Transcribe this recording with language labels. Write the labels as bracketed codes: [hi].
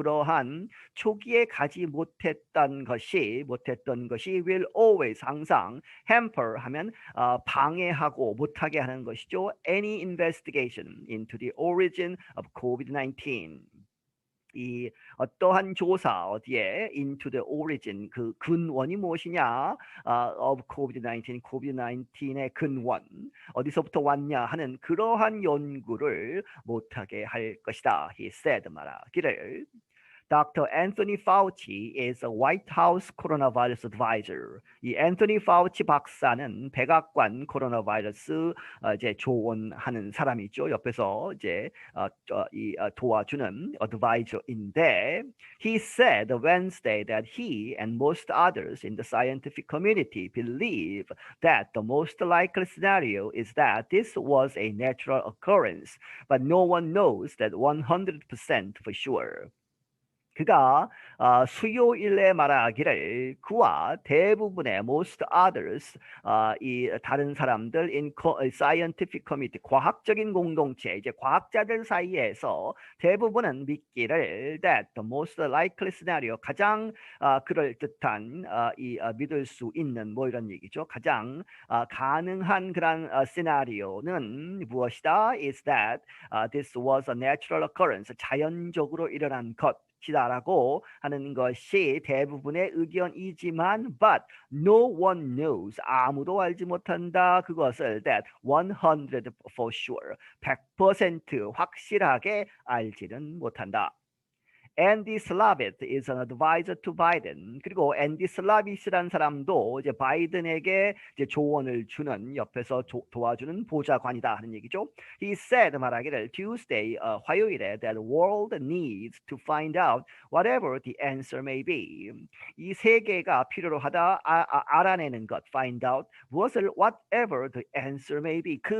[ko] 그러한 초기에 가지 못했던 것이 [en] will always, [ko] 항상, [en] hamper [ko] 하면 방해하고 못하게 하는 것이죠. [en] Any investigation into the origin of COVID-19. [ko] 이 어떠한 조사, 어디에 [en] into the origin, [ko] 그 근원이 무엇이냐, of COVID-19의 근원, 어디서부터 왔냐 하는 그러한 연구를 못하게 할 것이다. [en] He said, [ko] 말하기를. [en] Dr. Anthony Fauci is a White House coronavirus advisor. [ko] 이 앤토니 파우치 박사는 백악관 코로나 바이러스 이제 조언하는 사람이죠. 옆에서 이제 도와주는 [en] advisor인데, he said Wednesday that he and most others in the scientific community believe that the most likely scenario is that this was a natural occurrence, but no one knows that 100% for sure. [ko] 그가 수요일에 말하기를 그와 대부분의 [en] most others, [ko] 이 다른 사람들 [en] in scientific community, [ko] 과학적인 공동체, 이제 과학자들 사이에서 대부분은 믿기를 [en] that the most likely scenario, [ko] 가장 그럴듯한 믿을 수 있는 뭐 이런 얘기죠. 가장 가능한 그런 시나리오는 무엇이다? [en] is that this was a natural occurrence, [ko] 자연적으로 일어난 것 라고 하는 것이 대부분의 의견이지만 [en] but no one knows, [ko] 아무도 알지 못한다 그것을 [en] that 100 for sure, [ko] 100% 확실하게 알지는 못한다. [en] Andy Slavitt is an advisor to Biden. [ko] 그리고 앤디 슬라빗이라는 사람도 이제 바이든에게 이제 조언을 주는, 옆에서 도와주는 보좌관이다 하는 얘기죠. [en] He said, [ko] 말하기를 [en] Tuesday, [ko] 화요일에 [en] that the world needs to find out whatever the answer may be. [ko] 이 세계가 필요로 하다, 알아내는 것, [en] find out, [ko] 무엇을 [en] whatever the answer may be.